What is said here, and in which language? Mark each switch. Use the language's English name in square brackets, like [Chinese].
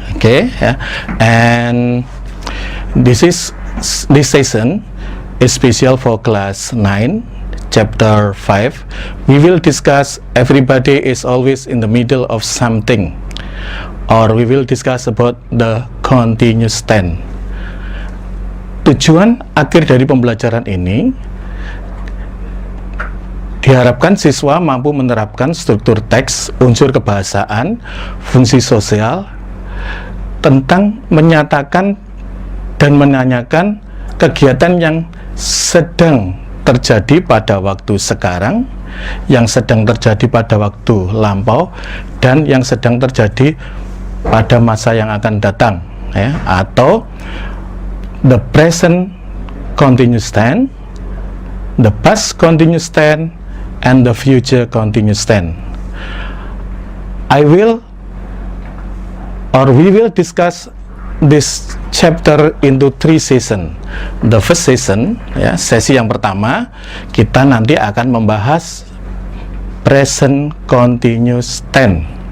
[English] Okay, and this session is special for class 9. Chapter 5, we will discuss everybody is always in the middle of something, or we will discuss about the continuous tense. [Indonesian] Tujuan akhir dari pembelajaran ini diharapkan siswa mampu menerapkan struktur teks, unsur kebahasaan, fungsi sosial tentang menyatakan dan menanyakan kegiatan yang sedang terjadi pada waktu sekarang, yang sedang terjadi pada waktu lampau, dan yang sedang terjadi pada masa yang akan datang, ya, atau [English] the present continuous tense, [Indonesian] the past continuous tense, and the future continuous tense. [English] We will discuss this chapter into 3 session. The first session, [Indonesian] ya, sesi yang pertama, kita nanti akan membahas present continuous tense.